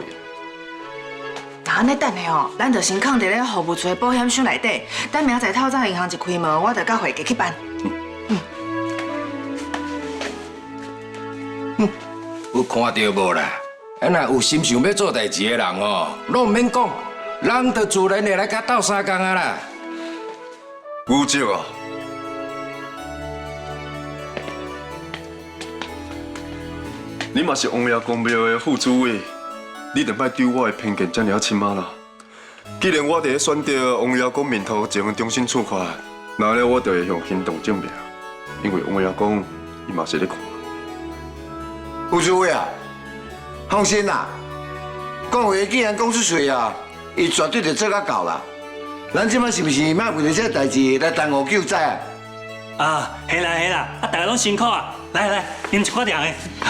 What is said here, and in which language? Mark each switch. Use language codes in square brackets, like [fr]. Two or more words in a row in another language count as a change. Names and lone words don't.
[nan] 那安尼等下哦，咱就先放伫咧服务处的保险箱内底，等明仔载透早银行一开门，我就甲会计去办。有看到无啦？啊，若有心想要做代志的人哦，拢唔免讲，人就自然会来甲斗相共啊啦。牛叔啊，你嘛是王爷公庙的副主委，你就莫对我的偏见遮尔深啊啦。既然我伫咧选择王爷公面头前重新出发，那咧我就会向行动证明，因为王爷公伊嘛是咧看。副主委啊，放心啦，讲话既然讲出嘴啊，伊绝对就做甲到啦。咱即摆是毋是莫为了这代志来耽误救灾啊？啊，系啦系啦，啊，大家拢辛苦啊！来来，啉一块凉的。